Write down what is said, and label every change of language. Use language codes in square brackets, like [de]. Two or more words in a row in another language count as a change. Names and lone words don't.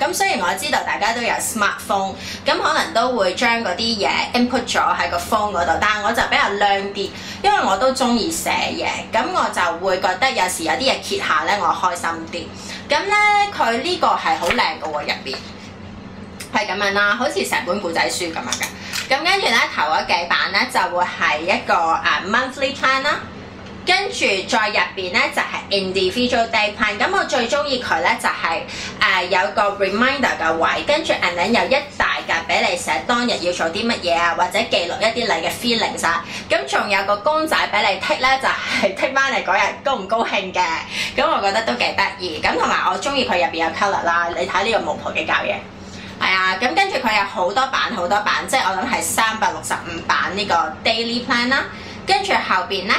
[yue] 咁雖然我知道大家都有 smartphone， 咁可能都會將嗰啲嘢 input 咗喺個 phone 嗰度，但係我就比較靚啲，因為我都中意寫嘢，咁我就會覺得有時有啲嘢揭下咧，我開心啲。咁咧佢呢個係好靚嘅喎，入邊係咁樣啦，好似成本故仔書咁樣嘅。咁跟住咧頭嗰幾版咧就會係一個 [en] monthly plan [yue] 啦。跟住再入邊咧就係 [en] individual day plan， [yue] 咁我最中意佢咧就係有個 reminder 嘅位，跟住 [en] and then [yue] 有一大格俾你寫當日要做啲乜嘢啊，或者記錄一啲你嘅 feelings 啊，咁仲有個公仔俾你剔咧，就係剔翻嚟嗰日高唔高興嘅，咁我覺得都幾得意。咁同埋我中意佢入邊有 colour 啦，你睇呢個巫婆嘅搞嘢，係啊，咁跟住佢有好多版，即係我諗係365版呢個 [en] daily plan [yue] 啦，跟住後邊咧。